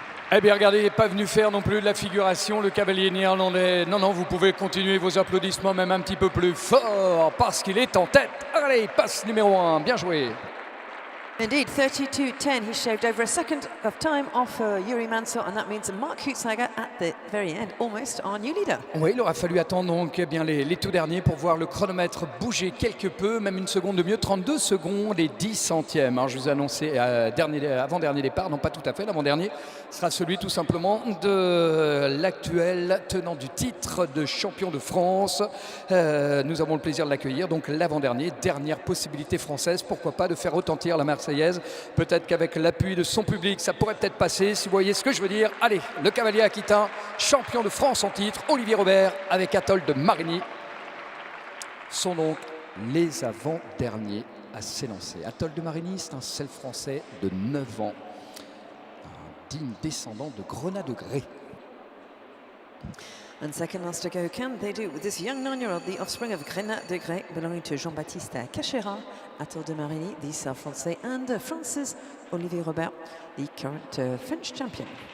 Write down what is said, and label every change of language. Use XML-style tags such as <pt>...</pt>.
<fr>Eh bien, regardez, il n'est pas venu faire non plus de la figuration, le cavalier néerlandais. Non, non, vous pouvez continuer vos applaudissements même un petit peu plus fort parce qu'il est en tête. Allez, passe numéro 1, bien joué.</fr> <en>Indeed, 32.10. He shaved over a second of time off Yuri Mansell, and that means Mark Kutsnager at the very end, almost our new leader.</en> <fr>Oui, il aura fallu attendre donc bien les tout derniers pour voir le chronomètre bouger quelque peu, même une seconde de mieux, 32 secondes et 10 centièmes. Alors, je vous ai annoncé avant-dernier départ, non pas tout à fait, l'avant-dernier sera celui tout simplement de l'actuel tenant du titre de champion de France. Nous avons le plaisir de l'accueillir, donc l'avant-dernier, dernière possibilité française, pourquoi pas de faire retentir la Marseillaise. Peut-être qu'avec l'appui de son public, ça pourrait peut-être passer, si vous voyez ce que je veux dire. Allez, le cavalier aquitain, champion de France en titre, Olivier Robert, avec Atoll de Marigny, sont donc les avant-derniers à s'élancer. Atoll de Marigny, c'est un selle français de 9 ans, un digne descendant de Grenat de Grès.</fr> <en>And second last to go, can they do with this young 9-year-old, the offspring of Grenat de Grès, belonging to Jean-Baptiste Cachera, Atoll de Marigny, the South Français, and France's Olivier Robert, the current French champion.</en>